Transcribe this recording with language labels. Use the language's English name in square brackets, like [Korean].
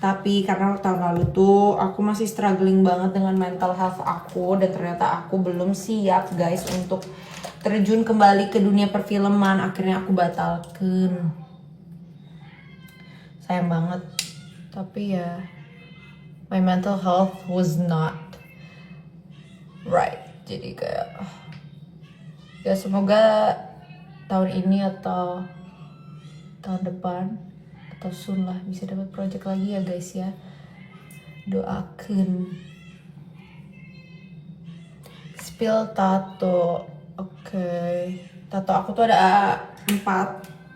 [Indonesian] Tapi karena tahun lalu tuh aku masih struggling banget dengan mental health aku, dan ternyata aku belum siap guys untuk terjun kembali ke dunia perfilman. Akhirnya aku batalkan. Sayang banget. Tapi ya, [English] my mental health was not right. [Indonesian] Jadi kayak ya semoga tahun ini atau tahun depan atau soon lah bisa dapat project lagi ya guys ya. Doakan. Spill tato. Oke. Tato aku tuh ada 4.